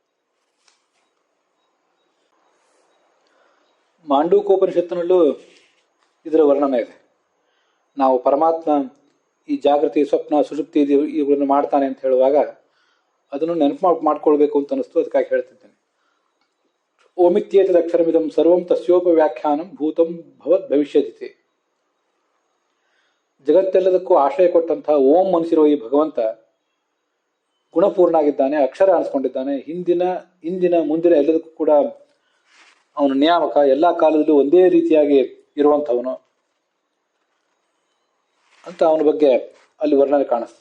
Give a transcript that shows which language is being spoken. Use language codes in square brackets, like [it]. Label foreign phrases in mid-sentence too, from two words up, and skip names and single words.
[kn] ಮಾಂಡೂಕೋಪನಿಷತ್ತಿನಲ್ಲೂ ಇದರ ವರ್ಣನೆ ಇದೆ. ನಾವು ಪರಮಾತ್ಮ ಈ ಜಾಗೃತಿ, ಸ್ವಪ್ನ, ಸುಷುಪ್ತಿ ಇವುಗಳನ್ನು ಮಾಡ್ತಾನೆ ಅಂತ ಹೇಳುವಾಗ ಅದನ್ನು ನೆನಪು ಮಾಡ್ಕೊಳ್ಬೇಕು ಅಂತ ಅನಿಸ್ತು, ಅದಕ್ಕಾಗಿ ಹೇಳ್ತಿದ್ದೇನೆ. [sa] ಓಮಿತ್ಯೇತದಕ್ಷರಮಿದಂ ಸರ್ವಂ ತಸ್ಯೋಪವ್ಯಾಖ್ಯಾನಂ ಭೂತಂ ಭವದ್ ಭವಿಷ್ಯತಿ. [kn] ಜಗತ್ತೆಲ್ಲದಕ್ಕೂ ಆಶ್ರಯ ಕೊಟ್ಟಂತಹ ಓಂ ಮನಸ್ಸಿರೋ ಈ ಭಗವಂತ ಗುಣಪೂರ್ಣ ಆಗಿದ್ದಾನೆ, ಅಕ್ಷರ ಅನಿಸ್ಕೊಂಡಿದ್ದಾನೆ. ಇಂದಿನ ಮುಂದಿನ ಎಲ್ಲದಕ್ಕೂ ಕೂಡ ಅವನ ನಿಯಾಮಕ, ಎಲ್ಲ ಕಾಲದಲ್ಲೂ ಒಂದೇ ರೀತಿಯಾಗಿ ಇರುವಂಥವನು ಅಂತ ಅವನ ಬಗ್ಗೆ ಅಲ್ಲಿ ವರ್ಣನೆ ಕಾಣಿಸ್ತದೆ.